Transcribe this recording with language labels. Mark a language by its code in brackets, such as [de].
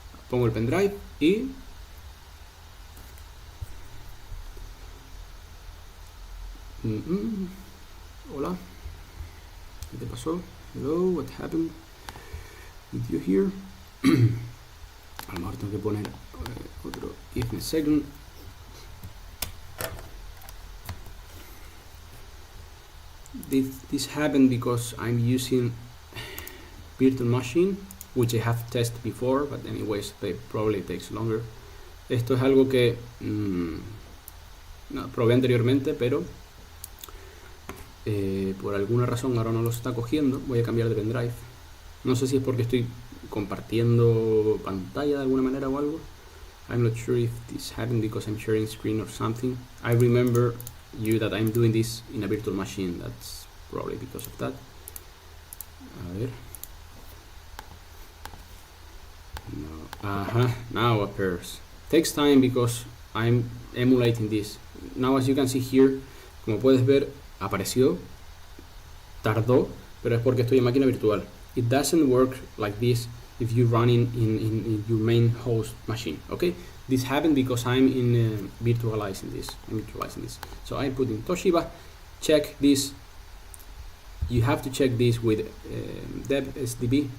[es] Pongo el pendrive y hola, ¿qué te pasó? [en] Hello, what happened with you here? [es] A lo mejor tengo que poner otro if [en] in a second. This happened because I'm using virtual machine, which I have tested before, but anyways, it probably takes longer. [es] Esto es algo que no, probé anteriormente, pero por alguna razón ahora no lo está cogiendo. Voy a cambiar de pendrive. No sé si es porque estoy compartiendo pantalla de alguna manera o algo. [en] I'm not sure if this happened because I'm sharing screen or something. I remember you that I'm doing this in a virtual machine. That's probably because of that. [es] A ver. [en] No. Now appears. Takes time because I'm emulating this. Now as you can see here, [es] como puedes ver, apareció, tardó, pero es porque estoy en máquina virtual. [en] It doesn't work like this if you run in your main host machine. Okay, this happened because I'm in virtualizing this. So I put in Toshiba. Check this. You have to check this with DevSDB.